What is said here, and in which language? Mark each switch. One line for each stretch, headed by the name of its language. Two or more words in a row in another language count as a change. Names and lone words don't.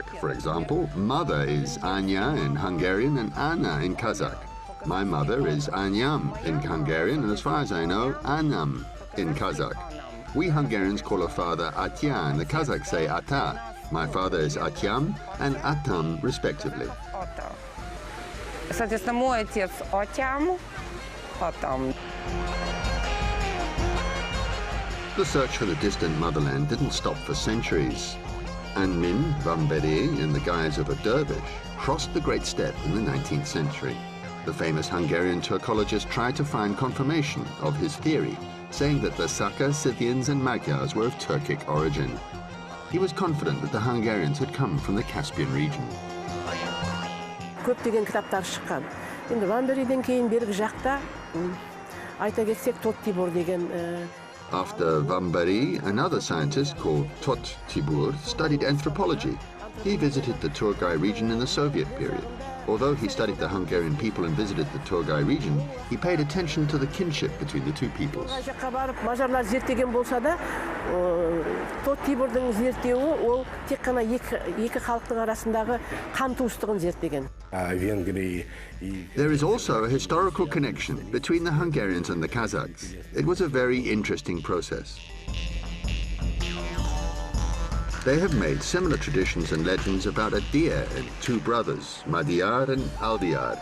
English: For example, mother is Anya in Hungarian and Anna in Kazakh. My mother is Anyam in Hungarian, and as far as I know, Anam in Kazakh. We Hungarians call a father Atya, and the Kazakhs say Ata. My father is Atyam and Atam, respectively.
Russian: Соответственно, мой отец Атям, Атам.
English: The search for the distant motherland didn't stop for centuries. Anmin Vambere, in the guise of a dervish, crossed the Great Steppe in the 19th century. The famous Hungarian Turkologist tried to find confirmation of his theory, saying that the Saka, Scythians and Magyars were of Turkic origin. He was confident that the Hungarians had come from the Caspian region.
Kazakh: Көптеген кітаптар шыққан. Енді Ван-Бериден кейін бергі жақта айта кетсек Тот Тибор деген.
English: After Vambari, another scientist called Tot Tibur studied anthropology. He visited the Turgai region in the Soviet period. Although he studied the Hungarian people and visited the Turgai region, he paid attention to the kinship between the two peoples.
Kazakh: Мажарлар зерттеген болса да, Тот Тибордың зерттеуі ол тек қана екі халықтың арасындағы қан туыстығын зерттеген.
English: There is also a historical connection between the Hungarians and the Kazakhs. It was a very interesting process. They have made similar traditions and legends about a deer and two brothers, Madiyar and Aldiyar.